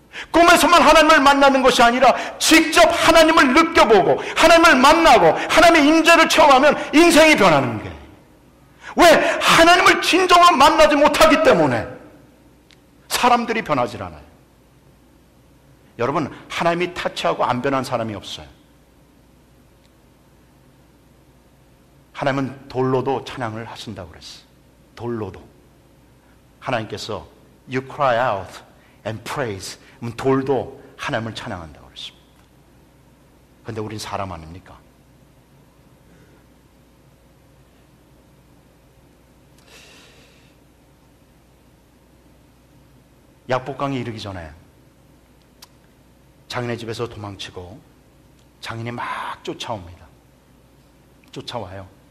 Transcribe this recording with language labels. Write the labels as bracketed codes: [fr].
[ko] 꿈에서만 하나님을 만나는 것이 아니라 직접 하나님을 느껴보고 하나님을 만나고 하나님의 임재를 체험하면 인생이 변하는 거예요. 왜? 하나님을 진정으로 만나지 못하기 때문에 사람들이 변하질 않아요. 여러분, 하나님이 타치하고 안 변한 사람이 없어요. 하나님은 돌로도 찬양을 하신다고 그랬어요. 돌로도. 하나님께서 [en] You cry out and praise. [ko] 돌도 하나님을 찬양한다고 그랬습니다. 그런데 우린 사람 아닙니까? 약복강에 이르기 전에 장인의 집에서 도망치고 장인이 막 쫓아옵니다. 쫓아와요.